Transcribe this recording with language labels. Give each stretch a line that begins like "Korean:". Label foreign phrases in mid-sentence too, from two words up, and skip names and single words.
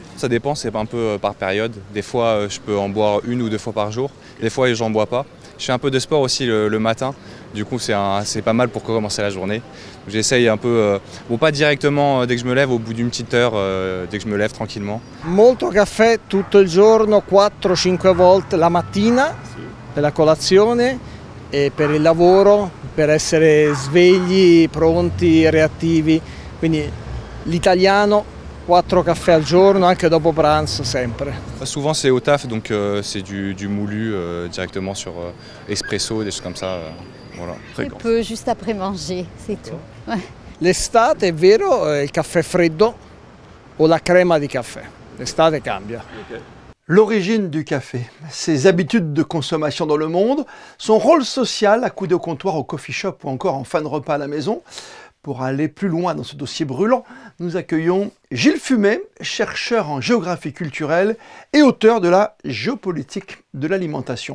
French: Ça dépend, c'est un peu par période. Des fois je peux en boire 1 ou 2 fois par jour, des fois j'en bois pas. Je fais un peu de sport aussi le matin, du coup c'est pas mal pour commencer la journée. J'essaye un peu, bon pas directement dès que je me lève, au bout d'une petite heure, dès que je me lève tranquillement.
Italian: Molto caffè tutto il giorno, 4-5 volte la mattina per la colazione e per il lavoro, per essere svegli, pronti, reattivi. Quindi l'italiano, 4 caffè al giorno, anche dopo pranzo, sempre.
French: Souvent c'est au taf, donc c'est du moulu directement sur espresso, des choses comme ça. Voilà. Très peu, juste après manger, c'est tout. Ouais.
Italian: L'estate è vero, il caffè freddo o la crema di caffè. L'estate cambia.
French: Okay. L'origine du café, ses habitudes de consommation dans le monde, son rôle social à coups de comptoir au
English: coffee shop
French: ou encore en fin de repas à la maison. Pour aller plus loin dans ce dossier brûlant, nous accueillons Gilles Fumet, chercheur en géographie culturelle et auteur de la géopolitique de l'alimentation.